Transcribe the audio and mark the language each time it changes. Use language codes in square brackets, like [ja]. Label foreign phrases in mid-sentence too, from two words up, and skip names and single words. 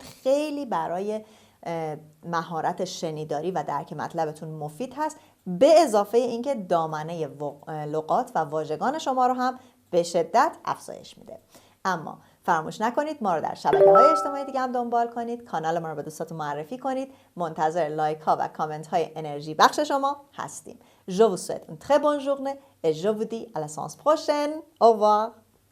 [fa] خیلی برای مهارت شنیداری و درک مطلبتون مفید هست، به اضافه اینکه دامنه لغات و واژگان شما رو هم به شدت افزایش میده. اما فراموش نکنید ما رو در شبکه‌های اجتماعی دیگه هم دنبال کنید. کانال ما رو به دوستاتون معرفی کنید. منتظر لایک ها و کامنت های انرژی بخش شما هستیم. [fr] Je vous souhaite une très bonne journée et je vous dis à la séance prochaine. Au revoir.